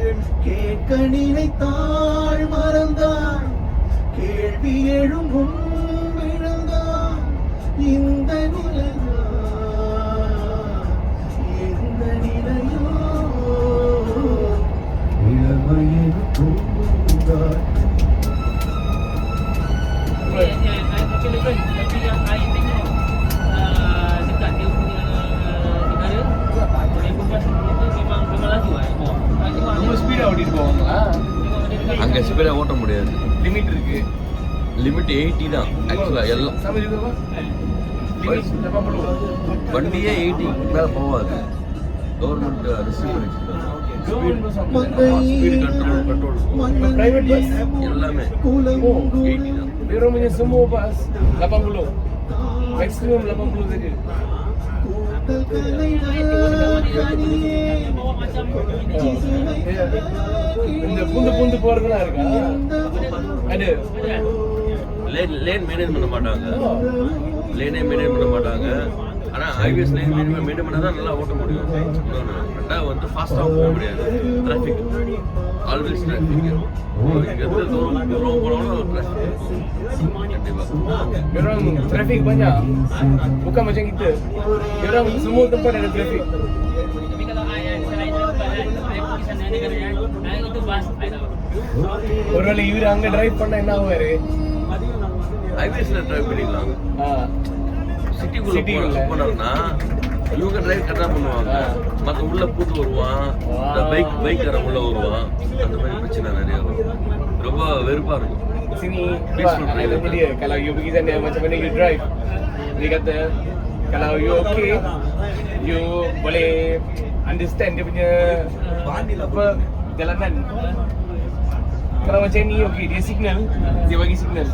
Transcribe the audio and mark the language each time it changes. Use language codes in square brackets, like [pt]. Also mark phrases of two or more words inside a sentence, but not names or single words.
[ta] கேட்க நினைத்தாள் மறந்தாள் கேள்வி எழும்பும் விழுந்தாள் இந்த நிலையா எந்த நிலையோ இளமையில் பூந்தாள் [ms] Tapi Lebron, tapi yang I tengok dekat dia punya negara, dia buat itu memang laju I tengok [ta] ரொம்ப ஸ்பீடா ஓட்டிட்டு போவாங்களா? அங்கே ஸ்பீடாக ஓட்ட முடியாது. லிமிட் இருக்கு. லிமிட் 80 தான் ஆக்சுவலாக எல்லாம். [ms] sama juga Pak. [ta] லிமிட் 80. வண்டியே 80 மேலே போகாது. [en] government receive [ta] பண்ணிச்சுருக்காங்க. [en] speed control private bus [ta] எல்லாமே oh 80 தான். [ms] dia orang punya semua bas 80 maksimum 80 saja. bawa macam [ta] இந்த புந்து போறதெல்லாம் இருக்கா? அது [en] lane maintain [ta] பண்ண மாட்டாங்க. லேனே மெயின்டைன் பண்ண மாட்டாங்க. ஆனால் [en] highways line maintain [ta] பண்ணால் தான் நல்லா ஓட்ட முடியும். இன்னொன்று ரெண்டாவது வந்து ஃபாஸ்ட்டாக போக முடியாது. [en] traffic always traffic. [ta] இங்கேருந்து தூரம் போனாலும் டிராஃபிக் இருக்கும் கண்டிப்பாக. [ms] dia orang traffic banyak. Bukan macam kita. Dia orang semua tempat ada traffic. tapi kalau I selain tempat I pergi sana negara I itu bas I tahu [ta] ஒருவேளை இவர் அங்க டிரைவ் பண்ணா என்ன ஆவாரு? ஹைவேஸில் டிரைவ் பண்ணிக்கலாம். சிட்டிக்குள்ளே சிட்டிக்குள்ள. போனோம்னா இவங்க டிரைவ் கரெக்டாக பண்ணுவாங்க. மற்ற உள்ள பூத்து வருவான், இந்த பைக்காரன் உள்ள வருவான். அந்த மாதிரி பிரச்சனை நிறைய வரும். ரொம்ப வெறுப்பாக இருக்கும். [ms] Sini [en] Peaceful [ms] Pak, I tanya dia kalau you pergi sana macam mana you drive? Dia kata kalau [en] you okay, [ms] you boleh understand dia punya apa jalanan. Kalau macam ni okay, dia signal, dia bagi signal.